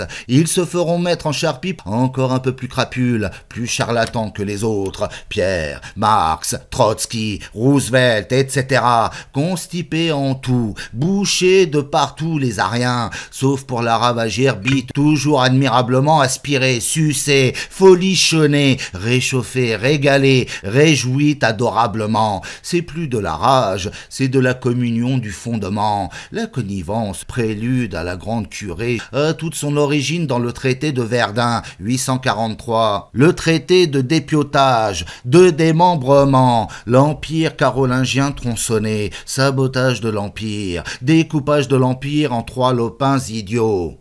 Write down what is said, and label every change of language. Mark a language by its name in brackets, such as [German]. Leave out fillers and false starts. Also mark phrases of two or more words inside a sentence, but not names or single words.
[French] Ils se feront mettre en charpie encore un peu plus crapules, plus charlatans que les autres, Pierre, Marx, Trotsky, Roosevelt, etc., constipés en tout, bouchés de partout les Ariens, sauf pour la ravagère bite, toujours admirablement aspirée, sucée, folichonnée, réchauffée, régalée, réjouie adorablement. C'est plus de la rage, c'est de la communion du fondement. La connivence, prélude à la grande curée, a toute son origine dans le traité de Verdun, 843. Le traité de dépiotage, de démembrement, l'empire carolingien tronçonné, sabotage de l'empire, découpage de l'empire en 3 lopins idiots.